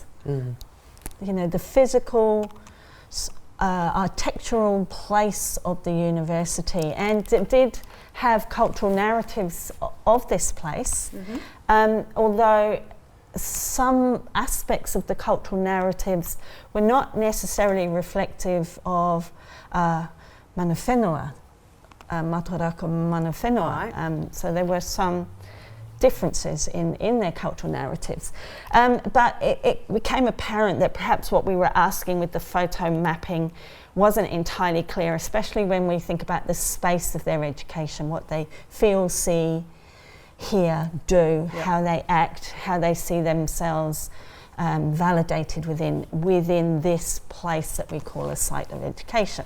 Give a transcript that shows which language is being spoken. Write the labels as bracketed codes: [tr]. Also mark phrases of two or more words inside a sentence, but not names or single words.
[en] You know, the physical, architectural place of the university, and it did have cultural narratives of this place, although some aspects of the cultural narratives were not necessarily reflective of [mi] mana whenua, mātaurako mana whenua. [en] So there were some differences in their cultural narratives. But it became apparent that perhaps what we were asking with the photo mapping wasn't entirely clear, especially when we think about the space of their education, what they feel, see, hear, do, how they act, how they see themselves validated within this place that we call a site of education.